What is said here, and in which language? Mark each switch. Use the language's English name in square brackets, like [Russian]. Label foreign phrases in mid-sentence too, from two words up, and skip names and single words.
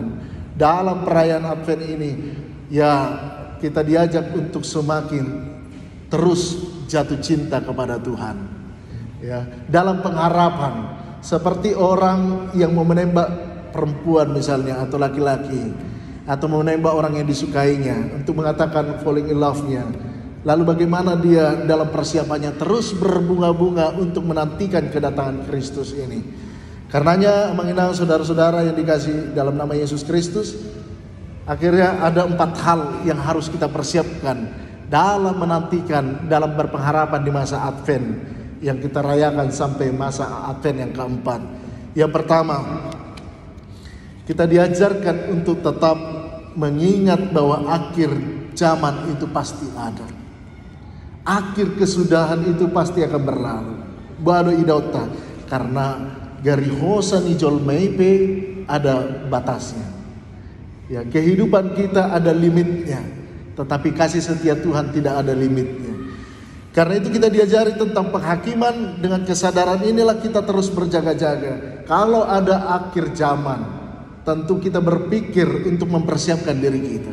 [Indonesian] Dalam perayaan Advent ini, ya kita diajak untuk semakin terus jatuh cinta kepada Tuhan. Ya, dalam pengharapan, seperti orang yang mau menembak perempuan misalnya atau laki-laki, atau mau menembak orang yang disukainya untuk mengatakan [English] falling in love- [Indonesian] nya. Lalu bagaimana dia dalam persiapannya terus berbunga-bunga untuk menantikan kedatangan Kristus ini. Karenanya mengenal saudara-saudara yang dikasih dalam nama Yesus Kristus, akhirnya ada 4 hal yang harus kita persiapkan dalam menantikan, dalam berpengharapan di masa Advent yang kita rayakan sampai masa Advent yang keempat. Yang pertama, kita diajarkan untuk tetap mengingat bahwa akhir zaman itu pasti ada. Akhir kesudahan itu pasti akan berlalu. [Batak Toba] Bado idauta, karena garihosa ni jolmeipe [Indonesian] ada batasnya. Ya, kehidupan kita ada limitnya, tetapi kasih setia Tuhan tidak ada limitnya. Karena itu kita diajari tentang penghakiman. Dengan kesadaran inilah kita terus berjaga-jaga. Kalau ada akhir zaman, tentu kita berpikir untuk mempersiapkan diri kita.